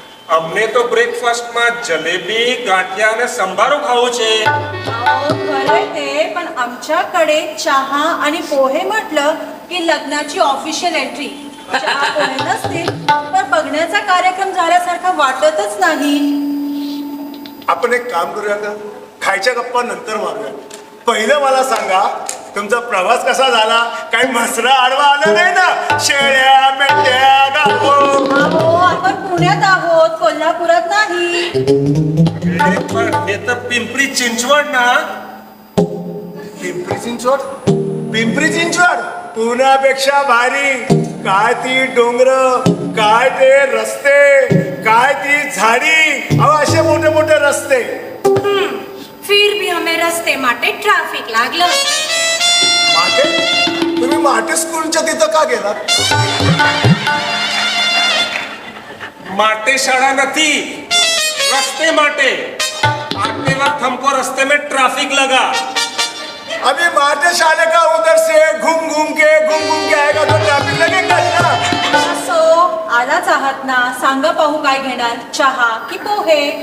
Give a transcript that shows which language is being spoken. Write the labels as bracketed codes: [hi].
[gu] અમને તો બ્રેકફાસ્ટમાં જલેબી ગાંઠિયા અને સંભારો ખાવો છે. [mr] खरंय ते, पण आमच्याकडे चहा आणि पोहे म्हटलं की लग्नाची ऑफिशियल एंट्री. चहा पोहे नसतील तर बघण्याचा कार्यक्रम झाल्यासारखा वाटतच नाही. आपण एक काम करूया का? खायच्या गप्पा नंतर मारूया. पहिलं मला सांगा, तुमचा प्रवास कसा झाला? काही मसरा आडवा आला नाही ना? शेळ्या मेंढ्या गावो. अहो, आपण पुण्यात आहोत, कोल्हापुरात नाही. [gu] પણ એ તો પિંપરી चिंचवड ना. [mr] पिंपरी चिंचवड? पिंपरी चिंचवड पुण्यापेक्षा भारी. काय ती डोंगर, काय ते रस्ते, काय ती झाडी. अहो, असे मोठे मोठे रस्ते. [hi] फिर भी हमें रस्ते माटे [mr] ट्रॅफिक लागलं. माटे? तुम्ही माटे स्कूलच्या तिथं का गेलात? [gu] માટે શાળા નથી, રસ્તે માટે. [hi] आठवें वक्त हमको रास्ते में ट्रैफिक लगा. अभी माटे शाले का उधर से घूम घूम के आएगा तो ट्रैफिक लगेगा ना. [mr] असो, आलाच आहात ना, सांगा पाहू काय घेणार, चहा की पोहे?